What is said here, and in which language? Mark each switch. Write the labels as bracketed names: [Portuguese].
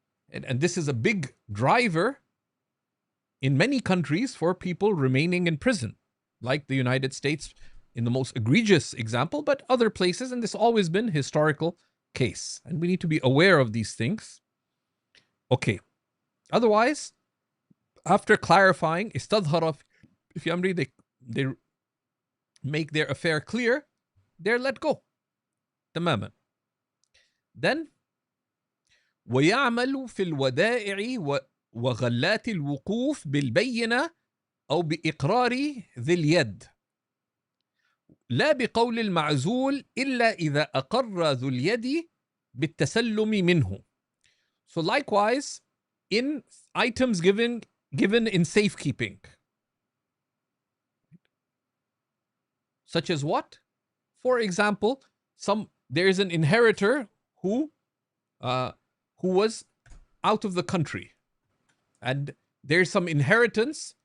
[English] And this is a big driver in many countries for people remaining in prison, like the United States in the most egregious example, but other places, and this has always been historical case. And we need to be aware of these things. Okay. Otherwise, after clarifying, [Arabic] istadhara fi amri, [English] they make their affair clear, they're let go. [Arabic] تماما. Then, ويعمل في الودائع وغلات الوقوف بالبينة أو بإقرار ذي اليد لا بقول المعزول إلا إذا أقر ذو اليد بالتسلم منه. [English] So likewise, in items given in safekeeping, such as what? For example, there is an inheritor who was out of the country, and there's some inheritance.